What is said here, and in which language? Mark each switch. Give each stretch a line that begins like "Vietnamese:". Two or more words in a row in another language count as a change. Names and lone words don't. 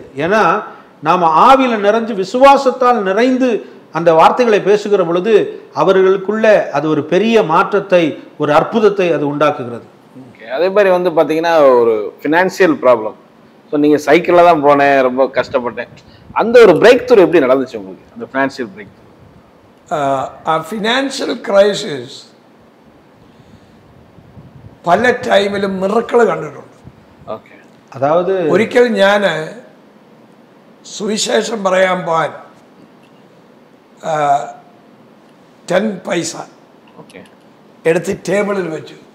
Tamil: ஏன்னா நாம் ஆவியில் நிறைஞ்சு விசுவாசத்தால் நிறைந்து அந்த வார்த்தைகளை பேசுகிற பொழுது அவர்களுக்குள்ள அது ஒரு பெரிய மாற்றத்தை, ஒரு அற்புதத்தை அது உண்டாக்குகிறது. அதே மாதிரி வந்து பார்த்தீங்கன்னா ஒரு
English: financial problem.
Tamil: ஸோ நீங்கள் சைக்கிளில் தான் போனேன், ரொம்ப கஷ்டப்பட்டேன். அந்த ஒரு பிரேக் த்ரூ எப்படி நடந்துச்சு உங்களுக்கு, அந்த
English: financial breakthrough?
Malayalam: ആ
English: financial crisis
Malayalam: പല ടൈമിലും മിറക്കിൾ കണ്ടിട്ടുണ്ട്. ഓക്കെ. അതായത് ഒരിക്കൽ ഞാൻ സുവിശേഷം പറയാൻ പോകാൻ 10 പൈസ എടുത്ത് ടേബിളിൽ വെച്ചു.